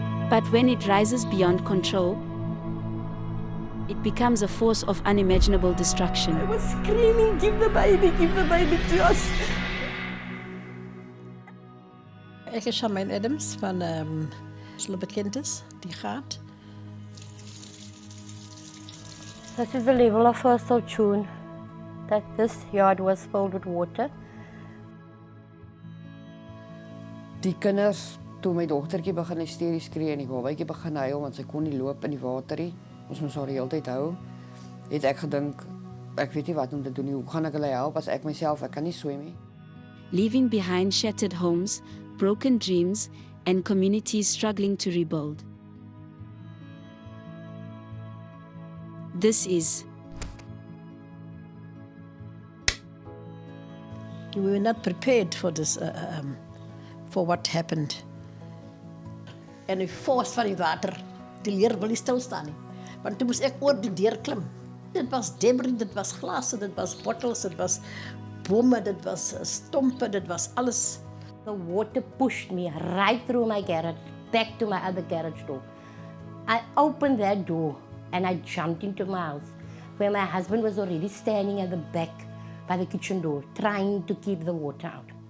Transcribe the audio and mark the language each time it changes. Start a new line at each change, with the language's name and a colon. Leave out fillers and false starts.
English: But when it rises beyond control, it becomes a force of unimaginable destruction. I was screaming, give the baby to us.
Afrikaans: Ek is Charmaine Adams van hulle bekend is, die gaat.
English: This is the level of 1st of June that this yard was filled with water.
Afrikaans: Die kinders, toe my dogtertjie begin hysteries skree en die babatjie begin huil want sy kon nie loop in die water nie. Ons moes haar die hele tyd hou. Het ek gedink, ek weet nie wat om te doen nie. Hoe gaan ek hulle help as ek myself, ek kan nie swem nie.
English: Leaving behind shattered homes, broken dreams, and communities struggling to rebuild. This is We were not prepared for this, for what happened.
Afrikaans: En die force van die water, die leer wil nie stilstaan nie. Want toe moes ek oor die deur klim. Dit was debris, dit was glase, dit was bottles, dit was bome, dit was stompe, dit was alles.
English: The water pushed me right through my garage, back to my other garage door. I opened that door and I jumped into my house, where my husband was already standing at the back by the kitchen door, trying to keep the water out.